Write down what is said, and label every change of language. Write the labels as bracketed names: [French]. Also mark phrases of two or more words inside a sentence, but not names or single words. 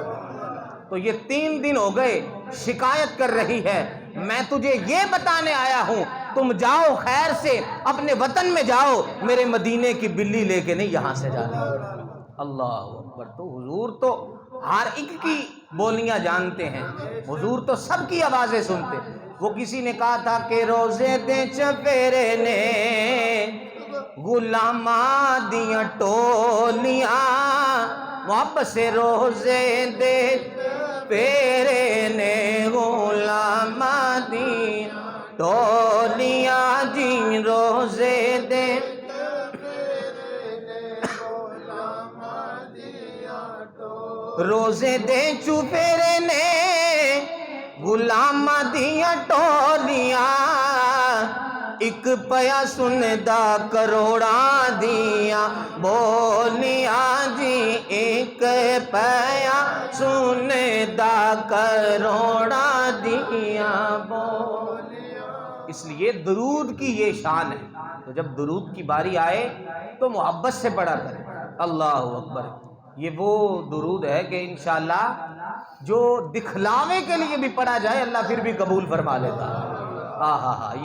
[Urdu] تو یہ 3 دن ہو گئے شکایت کر رہی ہے، میں تجھے یہ بتانے آیا ہوں تم جاؤ خیر سے اپنے وطن میں جاؤ، میرے مدینے کی بلی لے کے نہیں یہاں سے جانا۔ اللہ اکبر۔ تو حضور تو ہر ایک کی بولیاں جانتے ہیں، حضور تو سب کی آوازیں سنتے۔ وہ کسی نے کہا تھا کہ [Punjabi] روزے دے چپیرے نے غلاماں دیاں ٹولیاں، [Urdu] محبت سے [Punjabi] روزے دے پیرے نے غلاماں دیاں ٹولیاں، جی روزے دے روزے دے چپیرے نے غلاماں دیاں ٹولیاں، ایک پیا سندا کروڑاں دیاں بولیاں، جی ایک پیا سندا کروڑاں دیاں بولیاں۔ [Urdu] اس لیے درود کی یہ شان ہے، تو جب درود کی باری آئے تو محبت سے پڑھا کرے۔ اللہ اکبر۔ یہ وہ درود ہے کہ انشاءاللہ جو دکھلاوے کے لیے بھی پڑھا جائے اللہ پھر بھی قبول فرما لیتا ہے۔